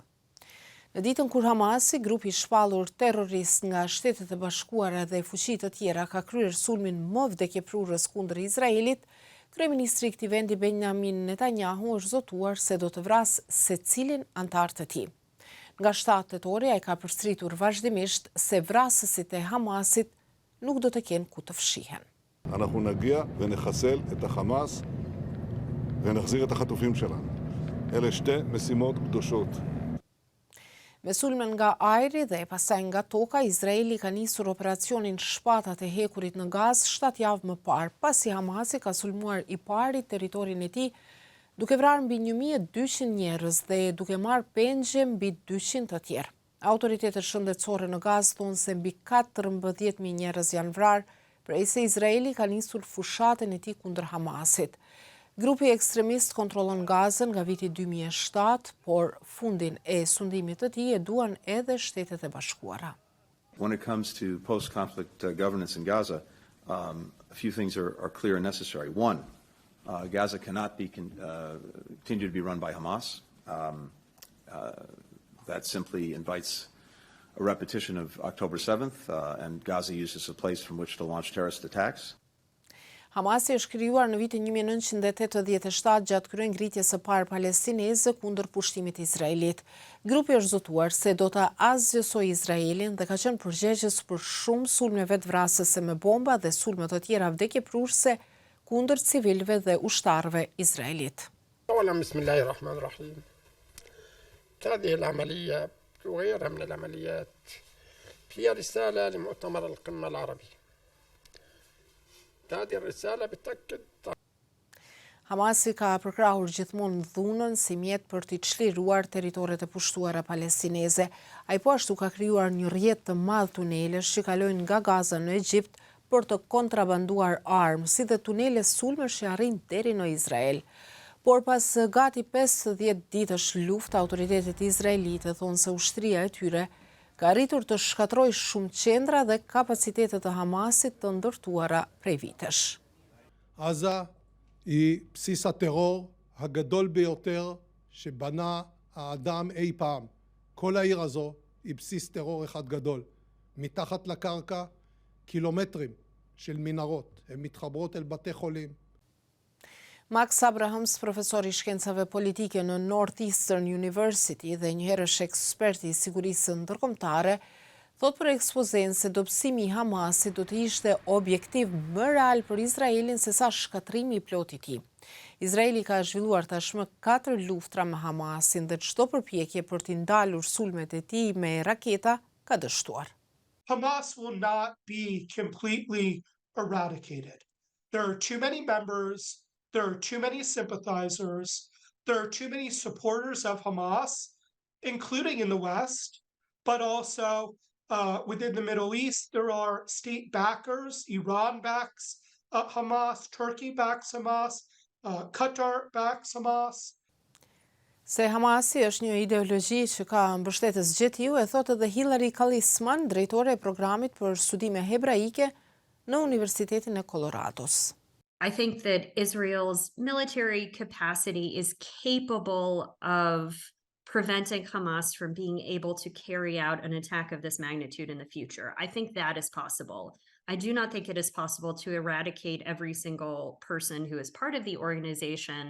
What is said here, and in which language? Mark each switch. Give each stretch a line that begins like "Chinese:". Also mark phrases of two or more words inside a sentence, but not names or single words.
Albanian: Në ditën kur Hamasi, grupi i shpallur terrorist nga Shtetet e Bashkuara dhe fuqitë të tjera, ka kryer sulmin më vdekjeprurës kundër Izraelit, kryeministri i këtij vendi Benjamin Netanyahu është zotuar se do të vrasë secilin antar të tij. Nga 7 tetori ai ka përstritur vazhdimisht se vrasësit e Hamasit nuk do të kenë ku të fshihen.
Hebrew: אנחנו נגיע ונחסל את החמאס ונחזיר את החטופים שלנו. אלה שתי משימות קדושות.
Albanian: Me sulmen nga ajri dhe pastaj nga toka, Izraeli ka nisur operacionin Shpatat e Hekurit në Gazë 7 javë më parë, pasi Hamasi ka sulmuar i pari teritorin e tij, duke vrarë mbi 1200 njerëz dhe duke marrë pengje mbi 200 të tjerë. Autoritetet shëndetësore në Gazë thonë se mbi 14.000 njerëz janë vrarë, prej se Izraeli ka nisur fushatën e tij kundër Hamasit. Grupi ekstremist kontrollon Gazën nga viti 2007, por fundin e sundimit të tij e duan edhe Shtetet e Bashkuara.
English: When it comes to post-conflict governance in Gaza, a few things are clear and necessary. One, Gaza cannot be continue to be run by Hamas. That simply invites a repetition of October 7th, and Gaza used as a place from which to launch terrorist attacks.
Albanian: Hamasi është krijuar në vitin 1987 gjatë kryengritjes së parë palestineze kundër pushtimit të Izraelit. Grupi është zotuar se do ta azgjësojë Izraelin dhe ka qenë përgjegjës për shumë sulme vetvrasëse me bomba dhe sulme të tjera vdekjeprurëse kundër civilëve dhe ushtarëve izraelit.
Arabic: بسم الله الرحمن الرحيم. هذه العملية وغيرها من العمليات هي رسالة لمؤتمر القمة العربي. هذه الرسالة بتأكد
Albanian: Hamasi ka përkrahur gjithmonë dhunën si mjet për t'i çliruar territoret e pushtuara palestineze. Ai po ashtu ka krijuar një rrjet të madh tunelesh që kalojnë nga Gaza në Egjipt për të kontrabanduar armë, si dhe tunele sulmesh që arrin deri në Izrael. Por pas gati 50 ditësh luftë, autoritetet izraelite thonë se ushtria e tyre ka arritur të shkatrojë shumë qendra dhe kapacitetet të Hamasit të ndërtuara prej vitesh.
Hebrew: עזה היא בסיס הטרור הגדול ביותר שבנה האדם אי פעם. כל העיר הזו היא בסיס טרור אחד גדול. מתחת לקרקע קילומטרים של מנהרות, הן מתחברות אל בתי חולים.
Albanian: Max Abrahams, profesor i shkencave politike në Northeastern University dhe njëherësh ekspert i sigurisë ndërkombëtare, thot për ekspozen se dobësimi i Hamasit do të ishte objektiv më real për Izraelin se sa shkatrimi i plotë i tij. Izraeli ka zhvilluar tashmë 4 luftra me Hamasin dhe çdo përpjekje për t'i ndalur sulmet e tij me raketa ka dështuar.
English: Hamas will not be completely eradicated. There are too many members. There are too many sympathizers. There are too many supporters of Hamas, including in the West, but also within the Middle East. There are state backers. Iran backs Hamas. Turkey backs Hamas. Qatar backs Hamas.
Albanian: Se Hamasi është një ideologji që ka mbështetës gjetiu, e thotë edhe Hillary Kalisman, drejtore e programit për studime hebraike në Universitetin e Colorados.
English: I think that Israel's military capacity is capable of preventing Hamas from being able to carry out an attack of this magnitude in the future. I think that is possible. I do not think it is possible to eradicate every single person who is part of the organization.